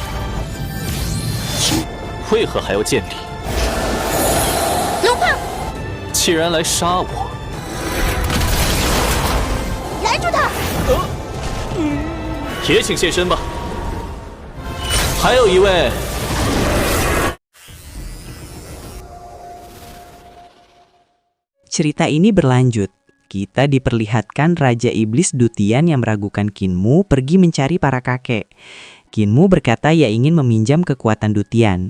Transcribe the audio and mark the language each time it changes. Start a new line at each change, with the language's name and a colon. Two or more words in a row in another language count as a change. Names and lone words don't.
Chinese: 为何还要见礼？龙胖，既然来杀我，拦住他！也请现身吧。还有一位。
Indonesian: Cerita ini berlanjut. Kita diperlihatkan Raja Iblis Dutian yang meragukan Kinmu pergi mencari para kakek. Kinmu berkata ia ingin meminjam kekuatan Dutian.